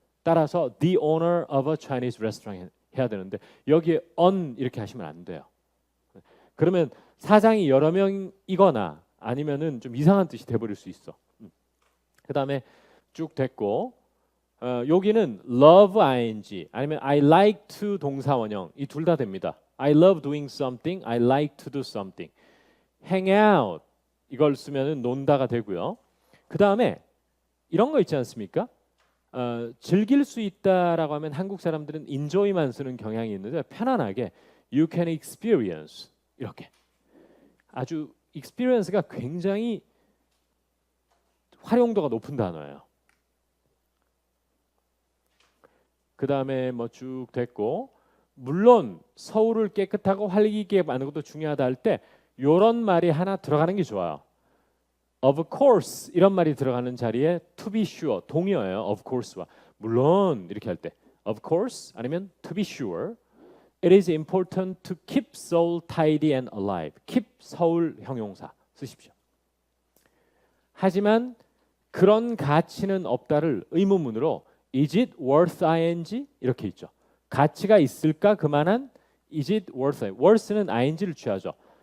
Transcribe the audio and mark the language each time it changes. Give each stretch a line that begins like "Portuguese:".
Korean: 따라서
English: the owner of a Chinese restaurant
Korean: 해야 되는데 여기에 on 이렇게 하시면 안 돼요. 그러면 사장이 여러 명이거나 아니면은 좀 이상한 뜻이 돼버릴 수 있어. 그 다음에 쭉 됐고 여기는 love ing 아니면
English: I like to
Korean: 동사 원형 이 둘 다 됩니다.
English: I love doing something, I like to do something.
Korean: hang out 이걸 쓰면은 논다가 되고요. 그 다음에 이런 거 있지 않습니까? 즐길 수 있다라고 하면 한국 사람들은 enjoy만 쓰는 경향이 있는데 편안하게
English: you can experience
Korean: 이렇게 아주 experience가 굉장히 활용도가 높은 단어예요. 그 다음에 뭐 쭉 됐고 물론 서울을 깨끗하고 활기 있게 만드는 것도 중요하다 할 때 이런 말이 하나 들어가는 게 좋아요. Of course 이런 말이 들어가는 자리에
English: to be sure
Korean: 동의어예요.
English: Of course와
Korean: 물론 이렇게 할 때
English: of course
Korean: 아니면
English: to be sure it is important to keep Seoul tidy and alive.
Korean: keep 서울 형용사 쓰십시오. 하지만 그런 가치는 없다를 의문문으로
English: is it worth ing
Korean: 이렇게 있죠. 가치가 있을까 그만한
English: is it worth
Korean: worth는 ing를 취하죠.